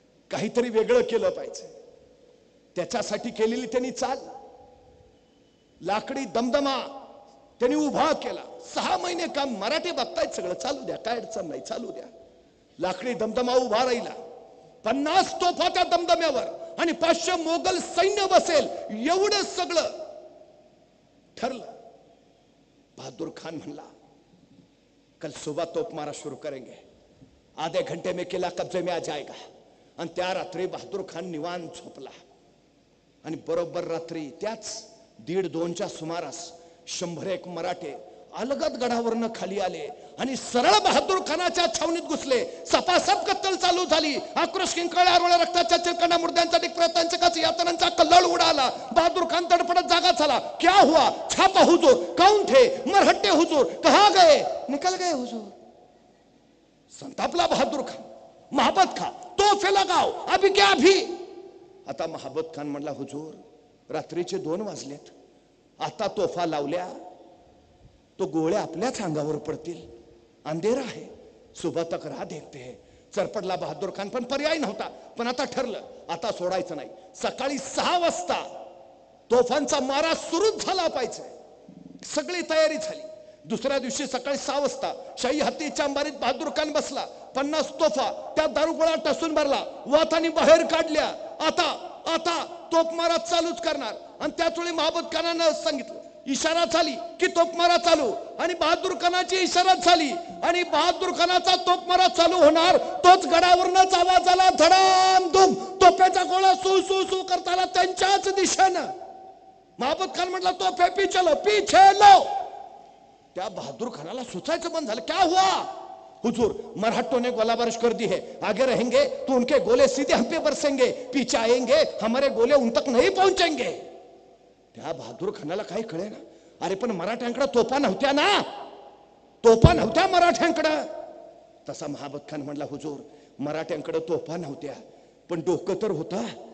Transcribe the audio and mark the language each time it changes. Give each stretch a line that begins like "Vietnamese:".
Marathi: काहीतरी वेगळं केलं पाहिजे. त्याच्यासाठी केलेली त्यांनी चाल, लाकडी दमदमा त्यांनी उभा केला. 6 महिने काम. मराठी बघतायत सगळं, चालू द्या, काय अडचण नाही, चालू द्या. लाकडी दमदमा उभा राहिला. 50 तोफा त्या दमदम्यावर आणि 500 मोगल सैन्य बसेल एवढं सगळं ठरलं. बहादुर खान म्हणला,
Hindi: कल सुबह तोप मारा शुरू करेंगे, आधे घंटे में किला कब्जे में आ जाएगा.
Marathi: आणि त्या रात्री बहादूर खान निवांत झोपला. आणि बरोबर रात्री त्याच 1:30-2च्या सुमारास 101 मराठे अलगद गडावरनं खाली आले आणि सरळ बहादूर खानाच्या छावणीत घुसले. सपासप कत्तल चालू झाली. आक्रोश, किंकाळ्या, आरोळ्या, रक्ताच्या चिरकांड्या, मुर्द्यांचा टिकप्रतांच्या यातनांचा कल्लोळ उडाला. बहादूर खान तडफडत जागा झाला.
Hindi: क्या हुआ? छापा हुजूर, कौन थे? मरहट्टे हुजूर, कहां गए? निकल गए हुजूर.
Marathi: संतापला बहादूर खान.
Hindi: महाबत खा, तोफे लगाओ, अभी क्या अभी.
Marathi: आता महाबत खान म्हणला, हुजूर रात्रीचे 2 वाजलेत, आता तोफा लावल्या तो गोळ्या आपल्याच अंगावर पडतील, अंधेरा आहे,
Hindi: सुबह तक राह देखते हैं.
Marathi: चरपडला बहादूर खान, पण पर्याय नव्हता. पण आता ठरलं, आता सोडायचं नाही. सकाळी 6 वाजता तोफांचा मारा सुरूच झाला पाहिजे. सगळी तयारी झाली. दुसऱ्या दिवशी सकाळी 6 वाजता शाही हत्तीच्या अंबारीत बहादूर खान बसला. 50 तोफा त्या दारुगोळा टसून भरला, वातानी बाहेर काढल्या. आता तोफमारा चालूच करणार. आणि त्याच वेळी महाबत खानानं सांगितलं, इशारा झाली की तोफमारा चालू. आणि बहादूर खानाची इशारा झाली आणि बहादूर खानाचा तोफमारा चालू होणार. तोच गडावरनच आवाज आला, धडाम धूम. तोफेचा गोळा सू सू सू करताना त्यांच्याच दिशेनं. महाबत खान म्हटला,
Hindi: तोफे पीछे लो, पीछे लो.
Marathi: त्या बहादूर खानाला सुचायचं बंद झालं.
Hindi: क्या हुआ? हुजूर मराठों ने गोलाबारिश कर दी है, आगे रहेंगे तो उनके गोले सीधे हम पे बरसेंगे, पीछे आएंगे हमारे गोले उन तक नहीं पहुंचेंगे.
Marathi: त्या बहादूर खानाला काही कळे ना. अरे पण मराठ्यांकडे तोफा नव्हत्या ना, तोफा नव्हत्या मराठ्यांकडे. तसा महाबत खान म्हणला, हुजूर मराठ्यांकडे तोफा नव्हत्या पण डोकं तर होता.